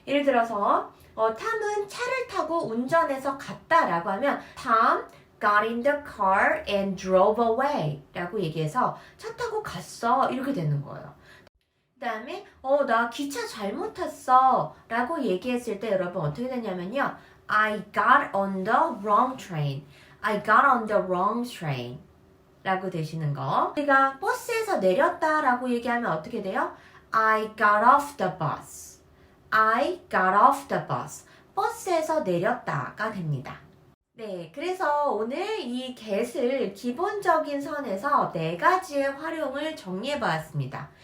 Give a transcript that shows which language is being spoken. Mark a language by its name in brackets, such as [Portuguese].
[Korean] 예를 들어서 탐은 차를 타고 운전해서 갔다라고 하면 [English] Tom got in the car and drove away [Korean] 라고 얘기해서 차 타고 갔어 이렇게 되는 거예요. 그 다음에 나 기차 잘못 탔어 라고 얘기했을 때 여러분 어떻게 되냐면요. [English] I got on the wrong train. I got on the wrong train [Korean] 라고 되시는 거. 우리가 버스에서 내렸다 라고 얘기하면 어떻게 돼요? [English] I got off the bus. I got off the bus. [Korean] 버스에서 내렸다가 됩니다. 네, 그래서 오늘 이 get을 기본적인 선에서 4가지의 활용을 정리해 보았습니다.